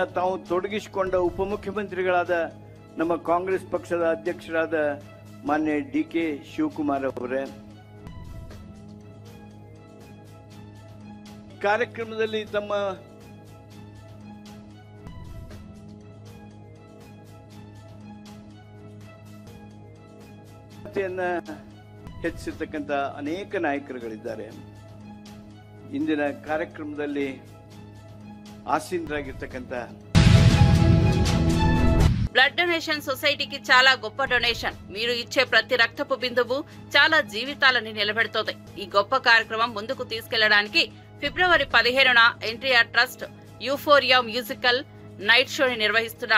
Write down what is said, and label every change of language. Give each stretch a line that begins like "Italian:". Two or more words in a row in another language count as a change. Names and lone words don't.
Kannada: ತಾವು ತೊಡಗಿಸಿಕೊಂಡ ಉಪಮುಖ್ಯಮಂತ್ರಿಗಳಾದ ನಮ್ಮ ಕಾಂಗ್ರೆಸ್ ಪಕ್ಷದ ಅಧ್ಯಕ್ಷರಾದ ಮಾನ್ಯ ಡಿಕೆ ಶಿವಕುಮಾರ್ ಅವರೇ, ಕಾರ್ಯಕ್ರಮದಲ್ಲಿ ತಮ್ಮ ಹೆಚ್ಚಿಸತಕ್ಕಂಥ ಅನೇಕ ನಾಯಕರುಗಳಿದ್ದಾರೆ. ಇಂದಿನ ಕಾರ್ಯಕ್ರಮದಲ್ಲಿ ఆసీనరాగిರ್ತಕ್ಕಂಥ
English: blood donation
Telugu: సొసైటీకి చాలా గొప్ప డొనేషన్. మీరు ఇచ్చే ప్రతి రక్తపు బిందువు చాలా జీవితాలని నిలబెడుతోంది. ఈ గొప్ప కార్యక్రమం ముందుకు తీసుకెళ్లడానికి ఫిబ్రవరి 15న ఎన్టీఆర్ ట్రస్ట్ యూఫోరియా
English: musical night
Telugu: షోని నిర్వహిస్తున్నాం.